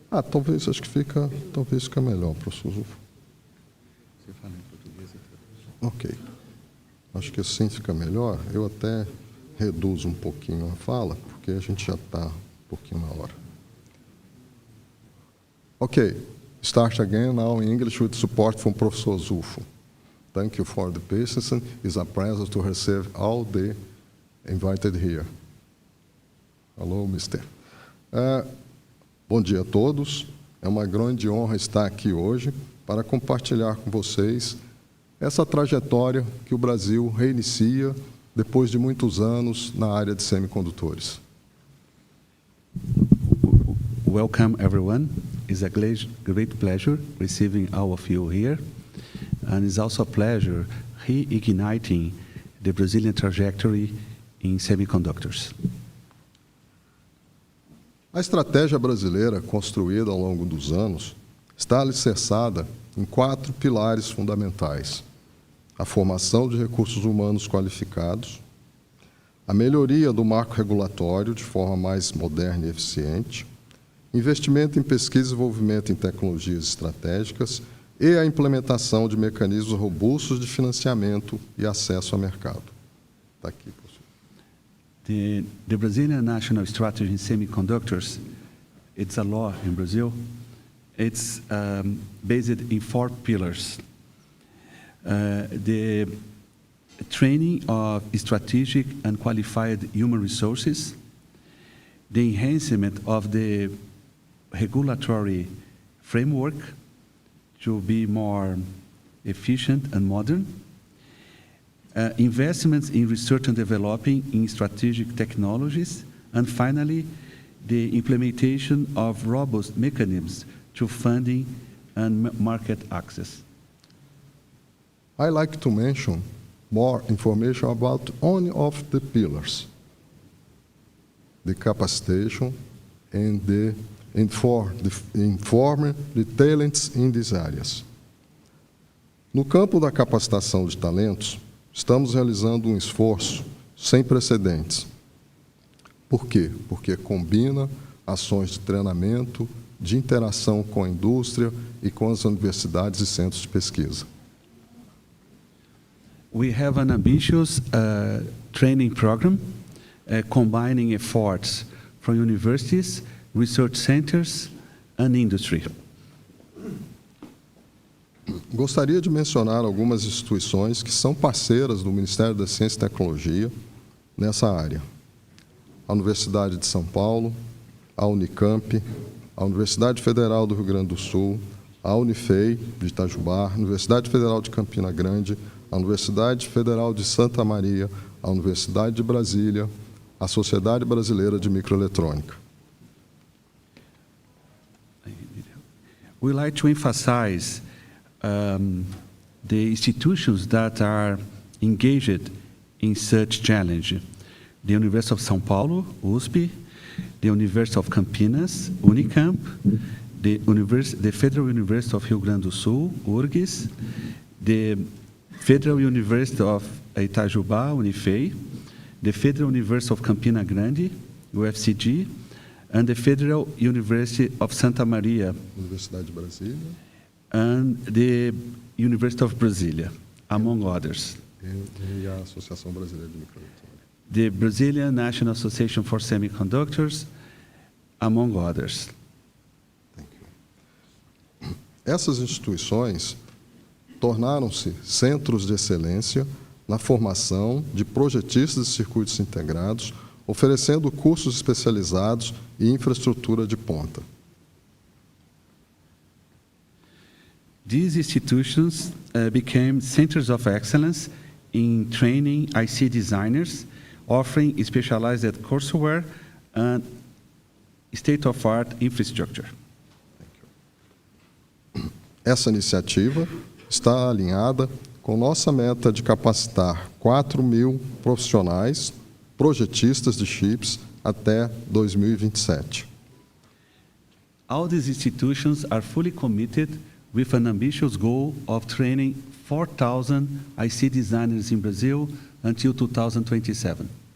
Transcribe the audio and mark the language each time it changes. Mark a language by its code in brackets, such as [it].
[pt] Talvez, acho que talvez fica melhor, professor Zufo. Você fala em português e traduz. Ok. Acho que assim fica melhor. Eu até reduzo um pouquinho a fala, porque a gente já está um pouquinho na hora. Ok. [en] Start again now in English with support from Professor Zufo. Thank you for the patience. It's a pleasure to receive all the invited here. Hello, Mr. [pt] Bom dia a todos. É uma grande honra estar aqui hoje para compartilhar com vocês essa trajetória que o Brasil reinicia depois de muitos anos na área de semicondutores. [en] Welcome, everyone. It's a great pleasure receiving all of you here. And it's also a pleasure reigniting the Brazilian trajectory in semiconductors. [pt] A estratégia brasileira construída ao longo dos anos está alicerçada em 4 pilares fundamentais: a formação de recursos humanos qualificados, a melhoria do marco regulatório de forma mais moderna e eficiente, investimento em pesquisa e desenvolvimento em tecnologias estratégicas e a implementação de mecanismos robustos de financiamento e acesso ao mercado. Está aqui, professor. [en] The Brazilian national strategy in semiconductors, it's a law in Brazil. It's based in 4 pillars. The training of strategic and qualified human resources, the enhancement of the regulatory framework to be more efficient and modern, investments in research and developing in strategic technologies, and finally, the implementation of robust mechanisms to funding and market access. I like to mention more information about one of the pillars, the capacitation and the inform the talents in these areas. [pt] No campo da capacitação de talentos, estamos realizando um esforço sem precedentes. Por quê? Porque combina ações de treinamento, de interação com a indústria e com as universidades e centros de pesquisa. [en] We have an ambitious training program combining efforts from universities, research centers, and industry. [pt] Gostaria de mencionar algumas instituições que são parceiras do Ministério da Ciência e Tecnologia nessa área. A Universidade de São Paulo, a Unicamp, a Universidade Federal do Rio Grande do Sul, a Unifei de Itajubá, a Universidade Federal de Campina Grande, a Universidade Federal de Santa Maria, a Universidade de Brasília, a Sociedade Brasileira de Microeletrônica. [en] We like to emphasize the institutions that are engaged in such challenge. The University of São Paulo, USP, the University of Campinas, Unicamp, the Federal University of Rio Grande do Sul, URGS, the Federal University of Itajubá, Unifei, the Federal University of Campina Grande, UFCG, and the Federal University of Santa Maria, [pt] Universidade de Brasília [en] and the University of Brasilia, among others. [pt] e a Associação Brasileira de Microeletrônica. [en] The Brazilian National Association for Semiconductors, among others. Thank you. [pt] Essas instituições tornaram-se centros de excelência na formação de projetistas de circuitos integrados, oferecendo cursos especializados e infraestrutura de ponta. [en] These institutions became centers of excellence in training IC designers, offering specialized courseware and state-of-art infrastructure. [pt] Essa iniciativa está alinhada com nossa meta de capacitar 4.000 profissionais, projetistas de chips, até 2027. [en] All these institutions are fully committed with an ambitious goal of training 4,000 IC designers in Brazil until 2027.